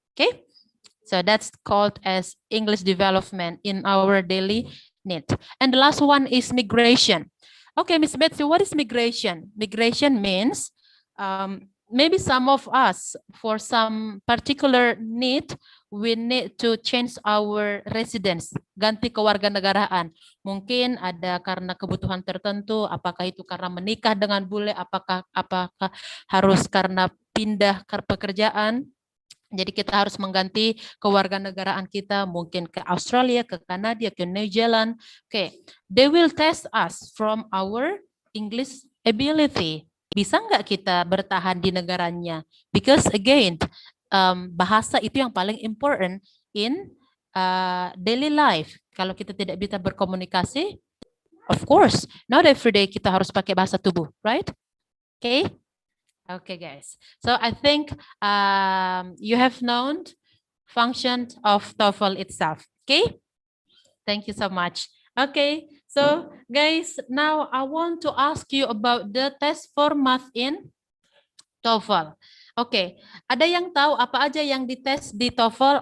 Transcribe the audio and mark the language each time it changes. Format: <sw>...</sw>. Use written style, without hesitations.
<en>Okay, so that's called as English development in our daily need. And the last one is migration. Okay, Miss Betsy, what is migration? Migration means maybe some of us, for some particular need, we need to change our residence,</en> <id>ganti kewarganegaraan. Mungkin ada karena kebutuhan tertentu, apakah itu karena menikah dengan bule, apakah harus karena pindah ke pekerjaan. Jadi kita harus mengganti kewarganegaraan kita, mungkin ke Australia, ke Kanada, ke New Zealand.</id> <en>Okay, they will test us from our English ability.</en> <id>Bisa nggak kita bertahan di negaranya?</id> <en>Because again,</en> <id>bahasa itu yang paling</id> <en>important in daily life.</en> <id>Kalau kita tidak bisa berkomunikasi,</id> <en>of course, not every day</en> <id>kita harus pakai bahasa tubuh, right?</id> <en>Okay, okay, guys. So I think you have known function of TOEFL itself. Okay, thank you so much. Okay, so guys, now I want to ask you about the test format in TOEFL.</en> <id>Oke, ada yang tahu apa aja yang dites di TOEFL?</id>